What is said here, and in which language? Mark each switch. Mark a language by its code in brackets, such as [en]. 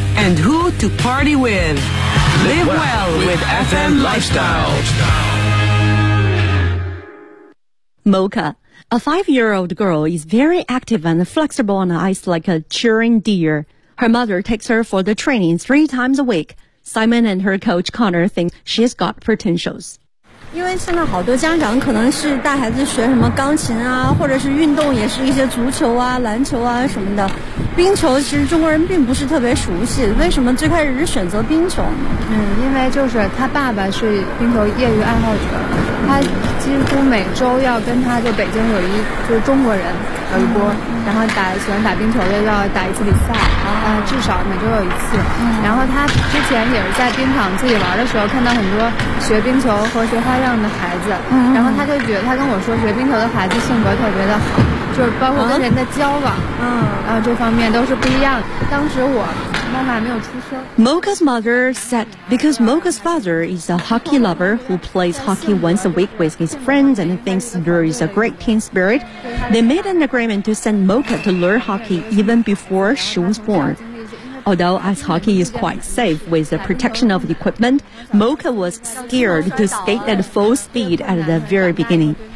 [en] And who to party with? Live well with FM Lifestyle. Mocha. A 5-year-old girl is very active and flexible on the ice like a cheering deer. Her mother takes her for the training 3 times a week. Simon and her coach Connor think she's got potentials. [zh] 因为现在好多家长可能是带孩子学什么钢琴啊，或者是运动，也是一些足球啊、篮球啊什么的。冰球其实中国人并不是特别熟悉，为什么最开始是选择冰球？嗯，因为就是他爸爸是冰球业余爱好者，他几乎每周要跟他就北京有一就是中国人有一波，然后打喜欢打冰球的要打一次比赛，至少每周有一次。然后他之前也是在冰场自己玩的时候看到很多学冰球和学花样的孩子，然后他就觉得他跟我说学冰球的孩子性格特别的好，就是包括跟人的交往，然后这方面都是不一样。当时我妈妈没有出生。 [en] Mocha's mother said because Mocha's father is a hockey lover who plays hockey once a week with his friends and thinks there is a great team spirit, they made an agreement to send Mocha to learn hockey even before she was born. Although ice hockey is quite safe with the protection of equipment, Mocha was scared to skate at full speed at the very beginning.